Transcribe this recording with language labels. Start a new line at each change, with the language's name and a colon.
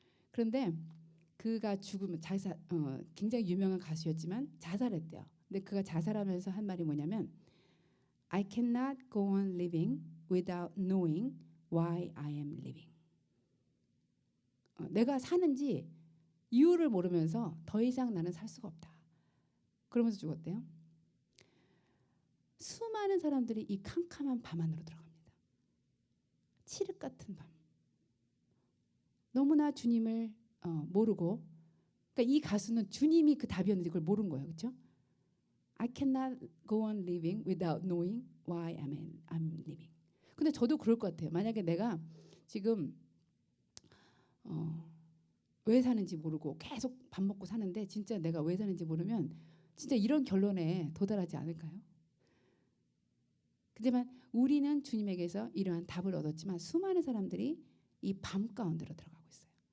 Korean: 그런데 그가 죽으면 굉장히 유명한 가수였지만 자살했대요. 근데 그가 자살하면서 한 말이 뭐냐면
English: I cannot go on living without knowing why I am living.
Korean: 내가 사는지 이유를 모르면서 더 이상 나는 살 수가 없다. 그러면서 죽었대요. 수많은 사람들이 이 캄캄한 밤 안으로 들어갑니다. 칠흑 같은 밤. 너무나 주님을 모르고 그러니까 이 가수는 주님이 그 답이었는데 그걸 모른 거예요. 그렇죠?
English: I cannot go on living without knowing why I'm living.
Korean: 근데 저도 그럴 것 같아요. 만약에 내가 지금 왜 사는지 모르고 계속 밥 먹고 사는데 진짜 내가 왜 사는지 모르면 진짜 이런 결론에 도달하지 않을까요? 하지만 우리는 주님에게서 이러한 답을 얻었지만 수많은 사람들이 이 밤 가운데로 들어가고 있어요.